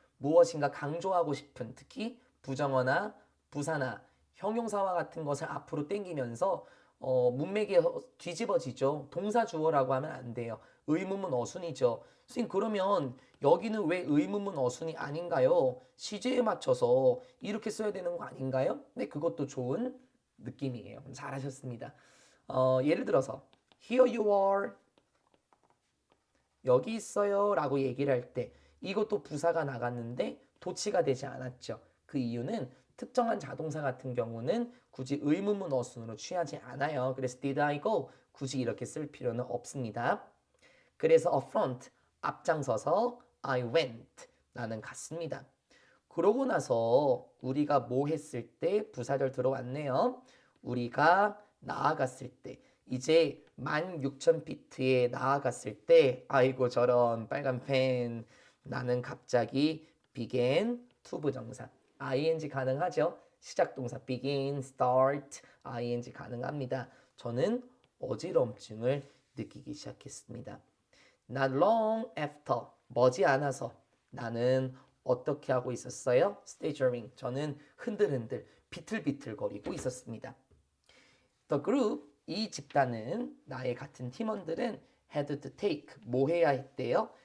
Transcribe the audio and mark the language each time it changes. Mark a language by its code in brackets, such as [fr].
[ko] 무엇인가 강조하고 싶은 특히 부정어나 부사나 형용사와 같은 것을 앞으로 땡기면서 문맥이 뒤집어지죠. 동사 주어라고 하면 안 돼요. 의문문 어순이죠. 선생님 그러면 여기는 왜 의문문 어순이 아닌가요? 시제에 맞춰서 이렇게 써야 되는 거 아닌가요? 네, 그것도 좋은 느낌이에요. 잘하셨습니다. 예를 들어서 [en] Here you are. [ko] 여기 있어요 라고 얘기를 할 때 이것도 부사가 나갔는데 도치가 되지 않았죠. 그 이유는 특정한 자동사 같은 경우는 굳이 의문문 어순으로 취하지 않아요. 그래서 [en] did I go? [ko] 굳이 이렇게 쓸 필요는 없습니다. 그래서 upfront, 앞장서서 [en] I went, [ko] 나는 갔습니다. 그러고 나서 우리가 뭐 했을 때 부사절 들어왔네요. 우리가 나아갔을 때 이제 16,000피트에 나아갔을 때 아이고 저런 빨간 펜 나는 갑자기 [en] began [ko] 투부정사 ing 가능하죠. 시작동사 begin, start ing 가능합니다. 저는 어지럼증을 느끼기 시작했습니다. [en] Not long after [ko] 머지않아서 나는 어떻게 하고 있었어요? [en] staggering [ko] 저는 흔들흔들 비틀비틀거리고 있었습니다. [en] The group [ko] 이 집단은 나의 같은 팀원들은 [en] had to take [ko] 뭐 해야 했대요?